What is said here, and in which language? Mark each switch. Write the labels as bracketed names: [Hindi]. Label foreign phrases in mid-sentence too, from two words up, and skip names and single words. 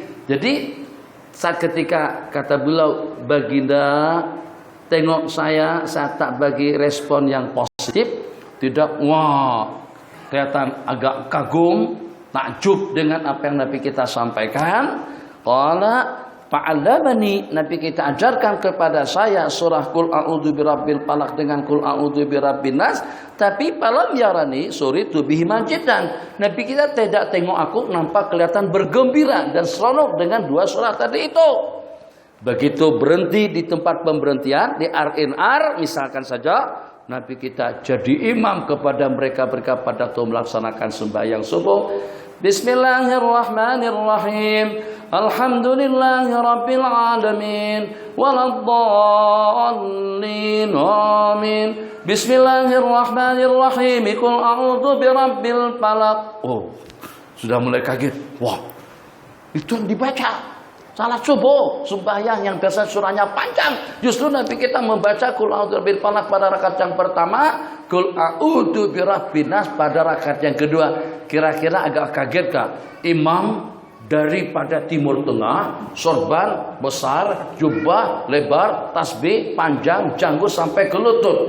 [Malay] Jadi saat ketika kata beliau, baginda tengok saya tak bagi respon yang positif, tidak kelihatan agak kagum, takjub dengan apa yang Nabi kita sampaikan. [Arabic] قال فعلمني, [Malay] Nabi kita ajarkan kepada saya surah [Arabic] قل أعوذ برب الفلق [Malay] dengan [Arabic] قل أعوذ برب الناس, [Malay] tapi [Arabic] فلم يرني سررت بهما جدا. [Malay] Nabi kita tidak tengok aku nampak kelihatan bergembira dan seronok dengan 2 surah tadi itu. Begitu berhenti di tempat pemberhentian di R&R misalkan saja, Nabi kita jadi imam kepada mereka pada waktu melaksanakan sembahyang subuh. [Arabic] بسم الله الرحمن الرحيم. الحمد لله رب العالمين. ولا الضالين. آمين. بسم الله الرحمن الرحيم. قل أعوذ برب الفلق. [Indonesian] Oh, sudah mulai kaget. Wah, itu yang dibaca salat subuh, sembahyang yang biasa surahnya panjang. Justru Nabi kita membaca [Arabic] قل أعوذ برب الفلق [Indonesian] pada rakaat yang pertama, [Arabic] قل أعوذ برب الناس [Indonesian] pada rakaat yang kedua. Kira-kira agak kaget kah? Imam daripada Timur Tengah, sorban besar, jubah lebar, tasbih panjang, janggut sampai ke lutut.